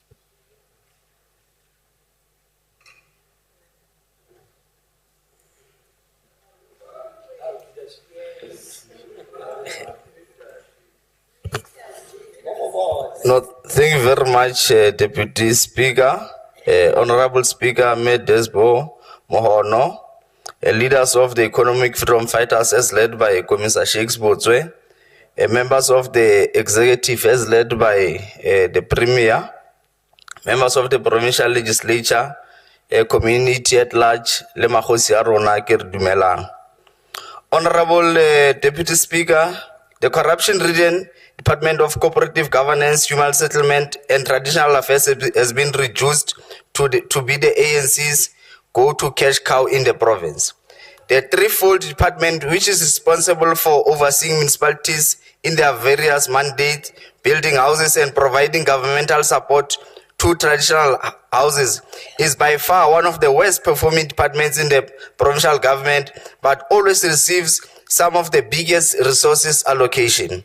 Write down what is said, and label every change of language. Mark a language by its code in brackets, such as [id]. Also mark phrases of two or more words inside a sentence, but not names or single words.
[en] No, thank you very much, Deputy Speaker, Honorable Speaker Medesbo Mohono, leaders of the Economic Freedom Fighters as led by Commissar Shakes Botswe, members of the Executive as led by the Premier, members of the Provincial Legislature, community at large, [tn] le magosi a rona ke re dumelang. [en] Honorable Deputy Speaker, the Corruption Region, Department of Cooperative Governance, Human Settlement and Traditional Affairs has been reduced to be the ANC's go-to cash cow in the province. The threefold department, which is responsible for overseeing municipalities in their various mandates, building houses and providing governmental support to traditional houses, is by far one of the worst performing departments in the provincial government, but always receives some of the biggest resources allocation.